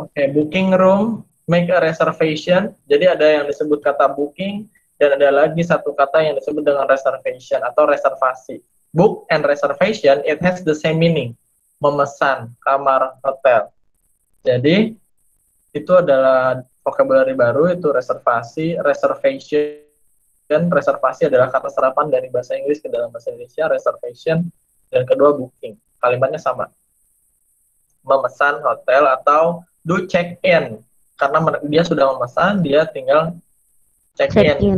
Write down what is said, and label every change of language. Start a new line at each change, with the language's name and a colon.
English: Oke, booking room, make a reservation.
Indonesian: Jadi ada yang disebut kata booking, dan ada lagi satu kata yang disebut dengan reservation atau reservasi.
English: Book and reservation, it has the same meaning.
Indonesian: Memesan kamar hotel. Jadi, itu adalah vocabulary baru, itu reservasi, reservation. Reservasi adalah kata serapan dari bahasa Inggris ke dalam bahasa Indonesia, reservation, dan kedua booking. Kalimatnya sama. Memesan hotel atau do check in, karena dia sudah memesan, dia tinggal check in.